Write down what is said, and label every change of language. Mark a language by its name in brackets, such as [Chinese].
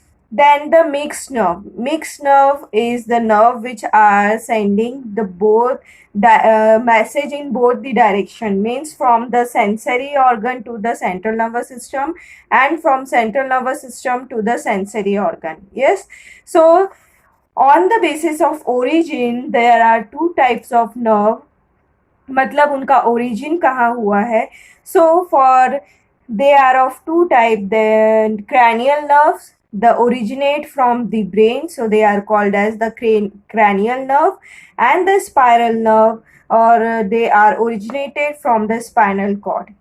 [English] Then the mixed nerve. Mixed nerve is the nerve which are sending the both message in both the direction, means from the sensory organ to the central nervous system, and from central nervous system to the sensory organ. Yes, so on the basis of origin, there are two types of nerve. [Hindi] मतलब उनका origin कहाँ हुआ है? [English] So for they are of two types. The cranial nerves, the originate from the brain, so they are called as the cranial nerve, and the spiral nerve, or they are originated from the spinal cord.